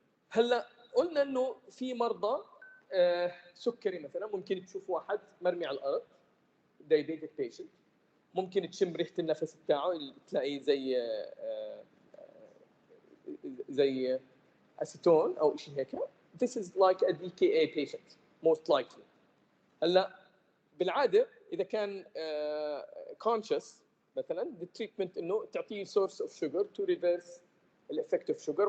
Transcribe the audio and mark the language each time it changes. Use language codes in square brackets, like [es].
[ar] هلا قلنا انه في مرضى سكري مثلا ممكن تشوف واحد مرمي على الارض [en] diabetic patient، [ar] ممكن تشم ريحه النفس بتاعه تلاقيه زي اسيتون او شيء هيك. [en] This is like a DKA patient most likely. [ar] هلا بالعاده اذا كان conscious مثلا التريتمنت انه تعطيه [en] source of sugar to reverse [ar] الافكت اوف شوجر.